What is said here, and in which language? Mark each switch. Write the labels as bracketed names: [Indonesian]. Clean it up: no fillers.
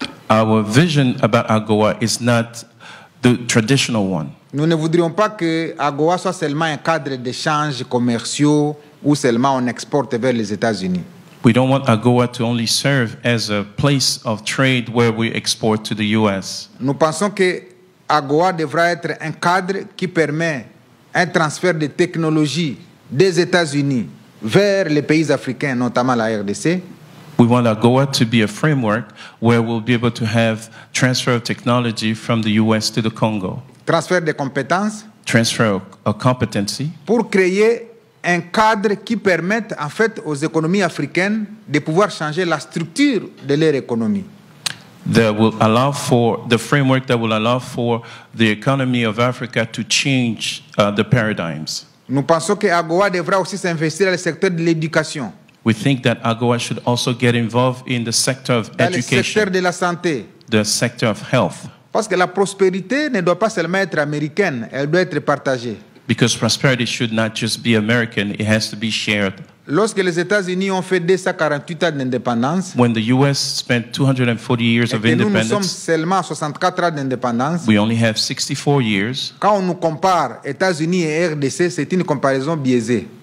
[English] Our vision about AGOA is not the traditional one. [French] Nous ne voudrions pas que AGOA soit seulement un cadre d'échanges commerciaux où seulement on exporte vers les États-Unis. [English] We don't want AGOA to only serve as a place of trade where we export to the U.S. [French] Nous pensons que AGOA devra être un cadre qui permet un transfert de technologie des États-Unis vers les pays africains, notamment la RDC. [English] We want AGOA to be a framework where we'll be able to have transfer of technology from the U.S. to the Congo. [French] Transfert de compétences. [English] Transfer of competency. [French] Pour créer un cadre qui permette en fait aux économies africaines de pouvoir changer la structure de leur économie. [English] That will allow for the framework that will allow for the economy of Africa to change the paradigms. [French] Nous pensons que AGOA devra aussi s'investir dans le secteur de l'éducation. [English] We think that AGOA should also get involved in the sector of [French] dans [English] education, [French] le secteur de la santé. [English] The sector of health. [French] Parce que la prospérité ne doit pas seulement être américaine, elle doit être partagée. [English] Because prosperity should not just be American, it has to be shared. [French] Lorsque les États-Unis ont fait 248 ans d'indépendance, [English] when the US spent 240 years of independence, [French] nous sommes seulement 64 ans d'indépendance, [English] we only have 64 years. [French] Quand on nous compare États-Unis et RDC, c'est une comparaison biaisée.